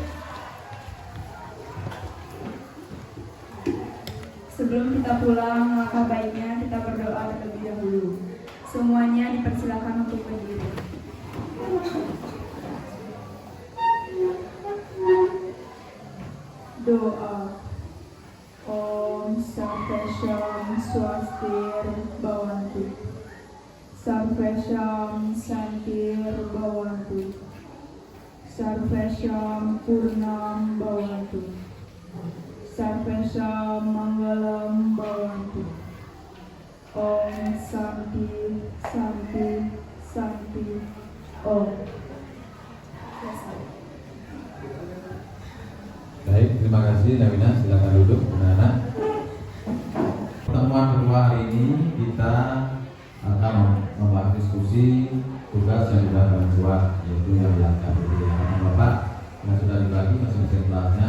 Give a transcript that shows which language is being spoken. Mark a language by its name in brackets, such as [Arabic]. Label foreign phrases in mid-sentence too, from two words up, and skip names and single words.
[Indonesian] Sebelum kita pulang, maka baiknya kita berdoa terlebih dahulu. Semuanya dipersilakan untuk berdiri. Doa. [Sanskrit] ॐ सर्वेषां स्वस्तिर् भवन्तु. सर्वेषां शान्तिर् भवन्तु. सर्वेषां पूर्णं भवन्तु. सर्वेषां मङ्गलं भवन्तु. ॐ शान्ति शान्ति शान्ति ॐ. [Indonesian] Baik, terima kasih Nawina, silakan duduk anak-anak. Pertemuan kedua hari ini kita akan membahas diskusi tugas yang sudah kalian buat, yaitu yang diangkat dari Bapak yang sudah dibagi masing-masing kelasnya.